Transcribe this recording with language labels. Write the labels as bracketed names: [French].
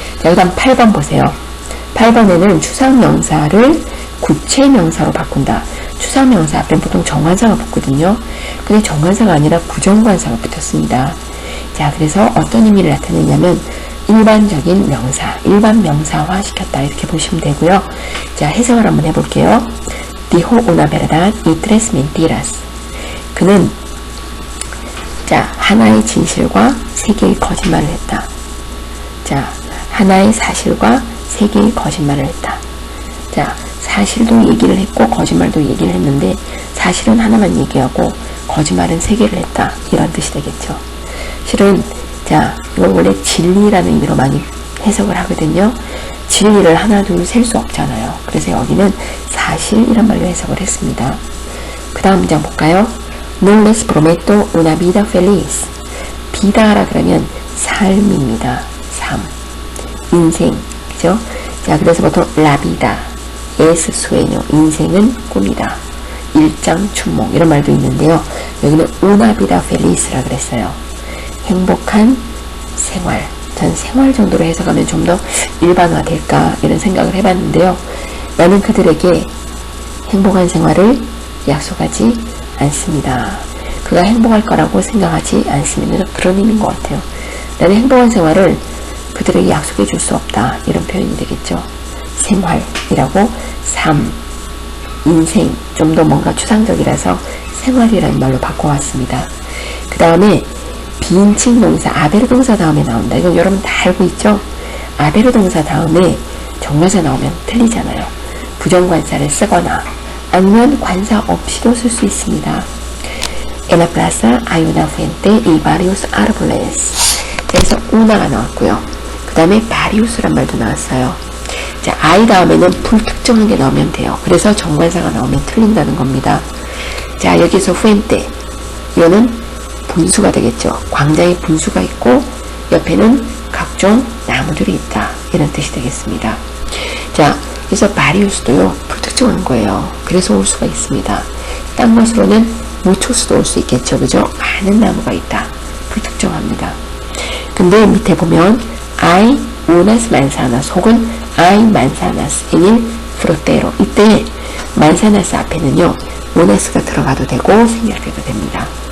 [Korean] 자, 그 다음 8번 보세요. 8번에는 추상명사를 구체명사로 바꾼다. 추상명사 앞에 보통 정관사가 붙거든요. 근데 정관사가 아니라 부정관사가 붙었습니다. 자, 그래서 어떤 의미를 나타내냐면 일반적인 명사, 일반 명사화 시켰다 이렇게 보시면 되고요. 자, 해석을 한번 해볼게요. [Spanish] Dijo una verdad y tres mentiras. [Korean] 그는 자, 하나의 진실과 세 개의 거짓말을 했다. 자, 하나의 사실과 세 개의 거짓말을 했다. 자, 사실도 얘기를 했고 거짓말도 얘기를 했는데 사실은 하나만 얘기하고 거짓말은 세 개를 했다. 이런 뜻이 되겠죠. 실은 자, 이걸 원래 진리라는 의미로 많이 해석을 하거든요. 진리를 하나 둘 셀 수 없잖아요. 그래서 여기는 사실이란 말로 해석을 했습니다. 그 다음 문장 볼까요? [Spanish] No les prometo una vida feliz. [Korean] 비다라 그러면 삶입니다. 삶, 인생, 그죠? 자, 그래서 보통 [Spanish] la vida es sueño, [Korean] 인생은 꿈이다. 일장춘몽 이런 말도 있는데요. 여기는 [Spanish] una vida feliz [Korean] 라 그랬어요. 행복한 생활. 전 생활 정도로 해석하면 좀 더 일반화될까 이런 생각을 해봤는데요. 나는 그들에게 행복한 생활을 약속하지 않습니다. 그가 행복할 거라고 생각하지 않습니다. 그런 의미인 것 같아요. 나는 행복한 생활을 그들에게 약속해 줄 수 없다. 이런 표현이 되겠죠. 생활이라고 삶, 인생 좀 더 뭔가 추상적이라서 생활이라는 말로 바꿔왔습니다. 그 다음에 비인칭 동사 아베르 동사 다음에 나온다. 이건 여러분 다 알고 있죠? 아베르 동사 다음에 정관사 나오면 틀리잖아요. 부정관사를 쓰거나 아니면 관사 없이도 쓸 수 있습니다. [Spanish] En la plaza hay una fuente y varios árboles. [Korean] 그래서 una가 나왔고요. 그 다음에 varios란 말도 나왔어요. 자, I 다음에는 불특정한 게 나오면 돼요. 그래서 정관사가 나오면 틀린다는 겁니다. 자, 여기서 fuente 이거는 분수가 되겠죠. 광장에 분수가 있고 옆에는 각종 나무들이 있다. 이런 뜻이 되겠습니다. 자, 그래서 바리우스도요. 불특정한 거예요. 그래서 올 수가 있습니다. 딴 것으로는 무초수도 올 수 있겠죠. 그죠? 많은 나무가 있다. 불특정합니다. 근데 밑에 보면 [Spanish] hay unas manzanas [Korean] 혹은 [Spanish] hay manzanas en el frutero. [Korean] 이때 manzanas 앞에는요. unas가 들어가도 되고 생략해도 됩니다.